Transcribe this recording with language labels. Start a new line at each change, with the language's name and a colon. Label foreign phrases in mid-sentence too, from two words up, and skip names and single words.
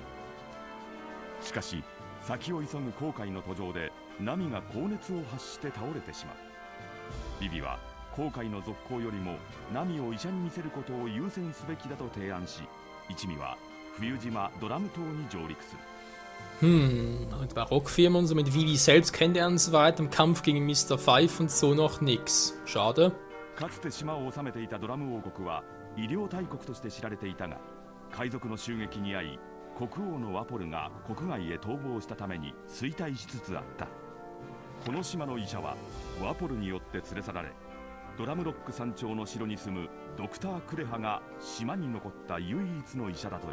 Japanese: しかし先を急ぐ航海の途上でナミが高熱を発して倒れてしまう。ビビは航海の続行よりもナミを医者に見せることを優先すべきだと提案し、一味は冬島ドラム島に上陸する。
German: Und Barockfirma und so mit Vivi selbst kennenlernen so weiter im Kampf gegen Mr. Five und so noch nix. Schade.
Japanese: かつて島を治めていたドラム王国は医療大国として知られていたが、海賊の襲撃に遭い国王のワポルが国外へ逃亡したために衰退しつつあった。この島の医者はワポルによって連れ去られ、ドラムロック山頂の城に住むドクター・クレハが島に残った唯一の医者だという。